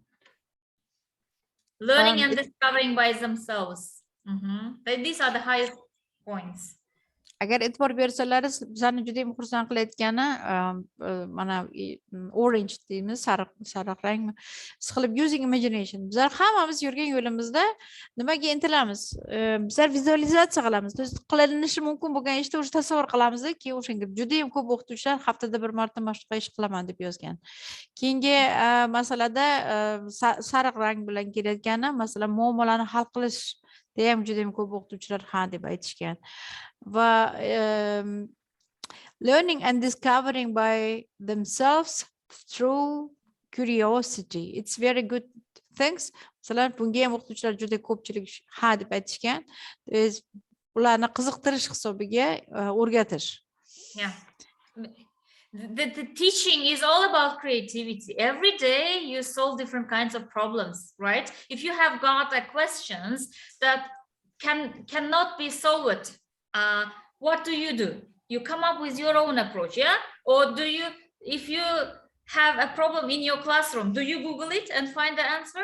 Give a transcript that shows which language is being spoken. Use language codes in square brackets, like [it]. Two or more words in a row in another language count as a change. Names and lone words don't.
[en] Learning and discovering by themselves. These are the highest points. [uz] Agar e'tibor bersalaringiz, bizlarni juda ham xursand qilayotgani mana orange deymiz, sariq rang siqilib [en] using imagination. [uz] Bizlar hammamiz yurgan yo'limizda nimaga intilamiz? Bizlar vizualizatsiya qilamiz. Qilinishi mumkin bo'lgan ishni o'sha tasavvur qilamizki, o'shanga juda ham ko'p o'qituvchilar haftada bir marta mana shunaqa ish qilaman deb yozgan. Keyingi masalada sariq rang bilan kelayotgani, masalan, muammolarni hal qilish deyam juda ham ko'p o'qituvchilar ha deb aytishgan. [en] Va learning and discovering by themselves through curiosity. It's very good things. [uz] Masalan, bunga ham o'qituvchilar juda ko'pchilik ha deb aytishgan. Ularni qiziqtirish hisobiga o'rgatish. [en] Yeah. The teaching is all about creativity. Every day you solve different kinds of problems, right? If you have got questions that cannot be solved, what do? You come up with your own approach, yeah? Or do you, if you have a problem in your classroom, do you Google it and find the answer?